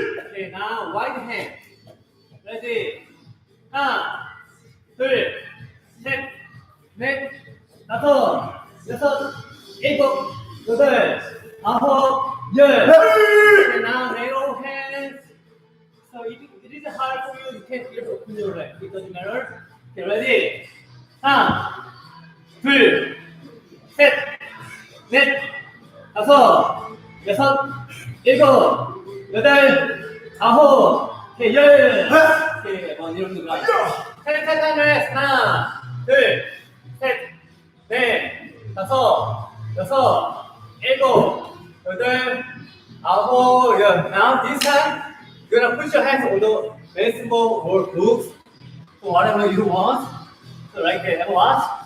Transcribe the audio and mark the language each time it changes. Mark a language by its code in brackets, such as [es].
[en] Okay, now wide hand. Ready. [ko] 하나, 둘, 셋, 넷, 다섯, 여섯, 일곱, 여덟, 아홉, 열. [en] Okay, now narrow hands. So it is hard for you. You can't just open your leg. It doesn't matter. Okay, ready. [ko] 하나, 둘, 셋, 넷, 다섯, 여섯, 일곱, 여덟, 아홉, 오케이, 열. 오케이, 이런 거. 셋, 레스. 하나, 둘, 셋, 넷, 다섯, 여섯, 일곱, 여덟, 아홉, 열. [en] Now this time, you're gonna push your hands on the baseball or books, so whatever you want. So right there, have a watch.